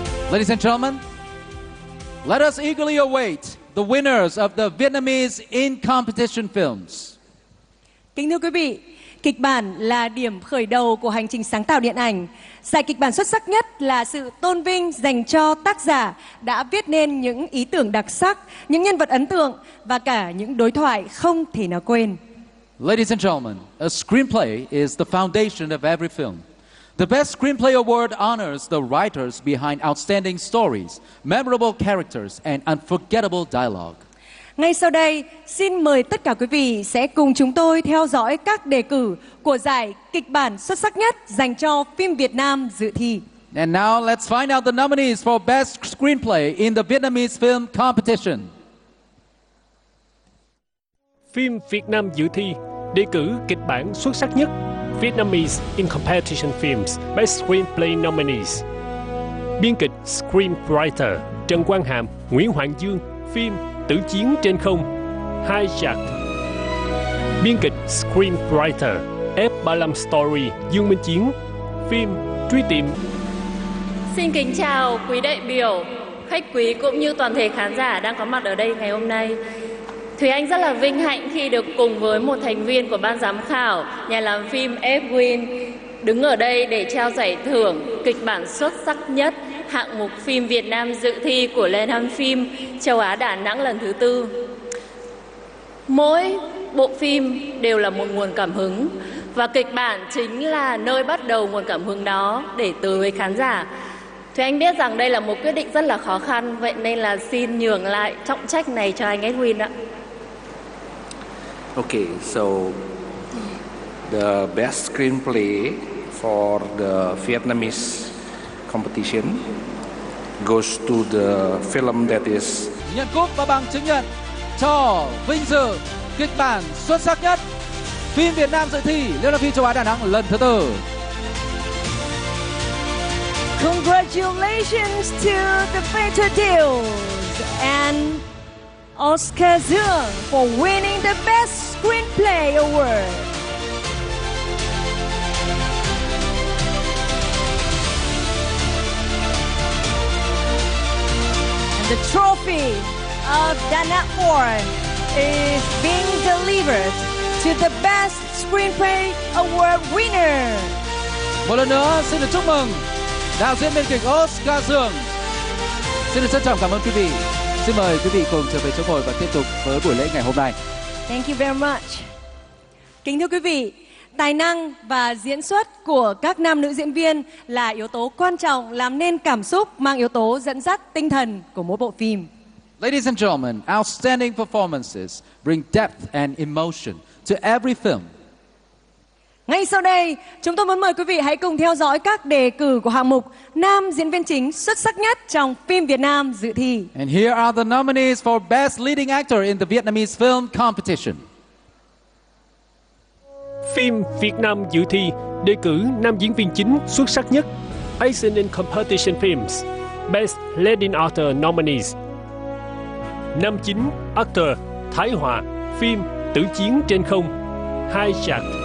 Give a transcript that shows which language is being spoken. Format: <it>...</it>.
<en>Ladies and gentlemen, let us eagerly await the winners of the Vietnamese in competition films.</en> <vi>Kính thưa quý vị, kịch bản là điểm khởi đầu của hành trình sáng tạo điện ảnh. Giải kịch bản xuất sắc nhất là sự tôn vinh dành cho tác giả đã viết nên những ý tưởng đặc sắc, những nhân vật ấn tượng và cả những đối thoại không thể nào quên.</vi> <en>Ladies and gentlemen, a screenplay is the foundation of every film. The Best Screenplay Award honors the writers behind outstanding stories, memorable characters, and unforgettable dialogue.</en> <vi>Ngay sau đây, xin mời tất cả quý vị sẽ cùng chúng tôi theo dõi các đề cử của giải kịch bản xuất sắc nhất dành cho phim Việt Nam dự thi.</vi> <en>And now let's find out the nominees for Best Screenplay in the Vietnamese Film Competition.</en> <vi>Phim Việt Nam dự thi, đề cử kịch bản xuất sắc nhất.</vi> <en>Vietnamese in competition films Best Screenplay nominees.</en> <vi>Biên kịch screenwriter Trần Quang Hàm, Nguyễn Hoàng Dương, phim Tử chiến trên không, Hai Giặc. Biên kịch screenwriter F35 Story, Dương Minh Chiến, phim Truy tìm. Xin kính chào quý đại biểu, khách quý cũng như toàn thể khán giả đang có mặt ở đây ngày hôm nay. Thúy Anh rất là vinh hạnh khi được cùng với một thành viên của ban giám khảo, nhà làm phim Edwin, đứng ở đây để trao giải thưởng kịch bản xuất sắc nhất hạng mục phim Việt Nam dự thi của Liên hoan phim Châu Á Đà Nẵng lần thứ tư. Mỗi bộ phim đều là một nguồn cảm hứng và kịch bản chính là nơi bắt đầu nguồn cảm hứng đó để tới với khán giả. Thúy Anh biết rằng đây là một quyết định rất là khó khăn, vậy nên là xin nhường lại trọng trách này cho anh Edwin ạ.</vi> <en>Okay, so the best screenplay for the Vietnamese competition goes to the film that is</en> <vi>nhận cúp và bằng chứng nhận cho vinh dự kịch bản xuất sắc nhất phim Việt Nam dự thi Liên hoan phim Châu Á Đà Nẵng lần thứ tư.</vi> <en>Congratulations to the Peter Deal and Oscar Dương for winning the Best Screenplay Award. And the trophy of Da Nang 4 is being delivered to the Best Screenplay Award winner.</en> <vi>Một lần nữa xin được chúc mừng đạo diễn biên kịch Oscar Dương. Xin được trân trọng cảm ơn quý vị. Xin mời quý vị cùng trở về chỗ ngồi và tiếp tục với buổi lễ ngày hôm nay.</vi> <en>Thank you very much.</en> <vi>Kính thưa quý vị, tài năng và diễn xuất của các nam nữ diễn viên là yếu tố quan trọng làm nên cảm xúc, mang yếu tố dẫn dắt tinh thần của mỗi bộ phim.</vi> <en>Ladies and gentlemen, outstanding performances bring depth and emotion to every film.</en> <vi>Ngay sau đây, chúng tôi muốn mời quý vị hãy cùng theo dõi các đề cử của hạng mục nam diễn viên chính xuất sắc nhất trong phim Việt Nam dự thi.</vi> <en>And here are the nominees for Best Leading Actor in the Vietnamese Film Competition.</en> <vi>Phim Việt Nam dự thi đề cử nam diễn viên chính xuất sắc nhất</vi> <en>Asian in Competition Films Best Leading Actor nominees.</en> <vi>Nam chính actor Thái Hòa, phim Tử chiến trên không, Hai Giặc.</vi>